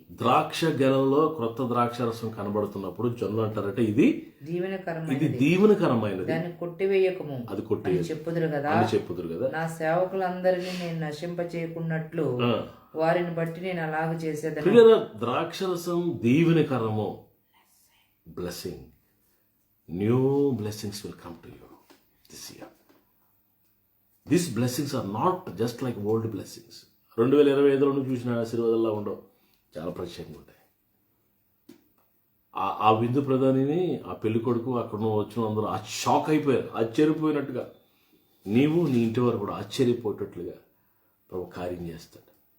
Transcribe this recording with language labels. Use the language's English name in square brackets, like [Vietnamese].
[Telugu] ద్రాక్ష గెలలో క్రొత్త ద్రాక్ష రసం కనబడుతున్నప్పుడు జనులు అంటారంటే ఇది దీవెనకరమైనది, దాన్ని కొట్టివేయకము, అది చెప్పుదురు కదా. నా సేవకులందరినీ నేను నశింపచేయకున్నట్లు వారిని బట్టి నేను అలాగ చేసేదాన్ని. ద్రాక్ష రసం దీవెనకరము, blessing. [English] New blessings will come to you this year. These blessings are not just like old blessings. [Telugu] 2025లో నువ్వు చూసిన ఆశీర్వాదాల్లో ఉండవు, చాలా ప్రత్యేకంగా ఉంటాయి. ఆ విందు ప్రధానిని, ఆ పెళ్లి కొడుకు, అక్కడ నువ్వు వచ్చిన అందరూ షాక్ అయిపోయారు, ఆశ్చర్యపోయినట్టుగా. నీవు నీ ఇంటి వారు కూడా ఆశ్చర్యపోయేటట్లుగా ప్రభు కార్యం చేస్తాడు.